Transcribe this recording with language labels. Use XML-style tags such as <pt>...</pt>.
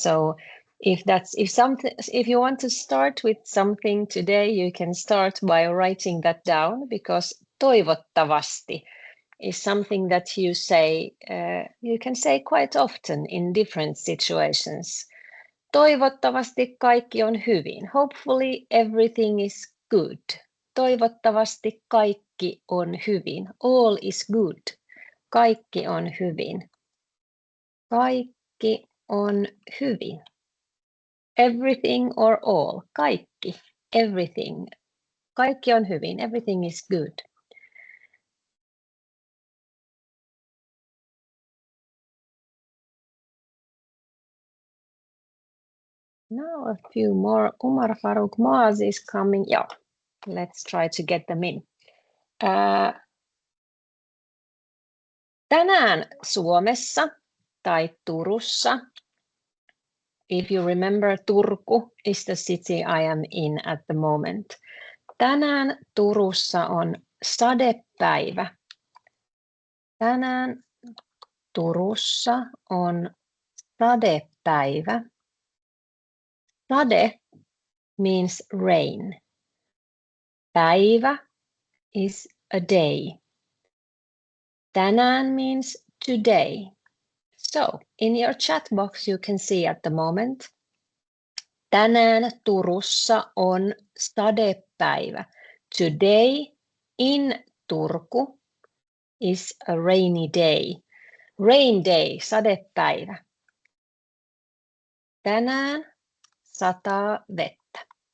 <en>So if you want to start with something today, you can start by writing that down, because toivottavasti is something that you say, you can say quite often in different situations.</en> <fi>Toivottavasti kaikki on hyvin.</fi> <en>Hopefully everything is good.</en> <fi>Toivottavasti kaikki on hyvin.</fi> <en>All is good.</en> <fi>Kaikki on hyvin. Kaikki on hyvin.</fi> <en>Everything or all.</en> <fi>Kaikki.</fi> <en>Everything.</en> <fi>Kaikki on hyvin.</fi> <en>Everything is good. Now a few more. Umar Farooq Maaz is coming. Yeah, let's try to get them in.</en> <fi>Tänään Suomessa tai Turussa.</fi> <en>If you remember, Turku is the city I am in at the moment.</en> <fi>Tänään Turussa on sadepäivä. Tänään Turussa on sadepäivä.</fi> <en>Sade means rain. Päivä is a day. Tänään means today. So, in your chat box you can see at the moment,</en> <fi>tänään Turussa on sadepäivä.</fi> <en>Today in Turku is a rainy day. Rain day,</en> <fi>sadepäivä. Tänään sataa vettä.</fi>